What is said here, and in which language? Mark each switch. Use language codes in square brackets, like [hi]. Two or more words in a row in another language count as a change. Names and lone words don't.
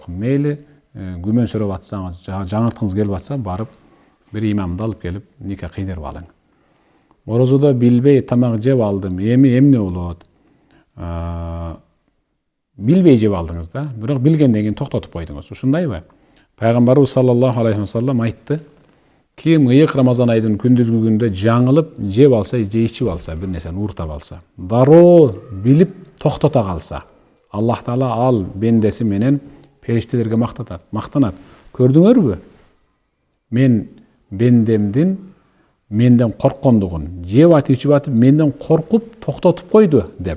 [ky] Мейли күмөн сүрөп атсаңыз, жаңырткыңыз келип атса, барып бир имамды алып келип нике кыйдырып алың. Орозодо билбей тамак жеп алдым, эми эмне болот? Билбей жеп алдыңыз да, бирок билгенден кийин токтотуп койдуңуз. Ушундайбы? Пайгамбарыбыз [ar] صلى الله عليه وسلم [ky] айтты: ким ыйык Рамазан айдын күндүзгү күндө жаңылып жеп алса, же ичип алса, бир нерсени ууртап алса, дароо билип токтото калса, Аллах Таала ал бендеси менен периштелерге мактанат. Көрдүңөрбү? Мен бендемдин менден корккондугун, жеп атып ичип атып менден коркуп токтотуп койду деп.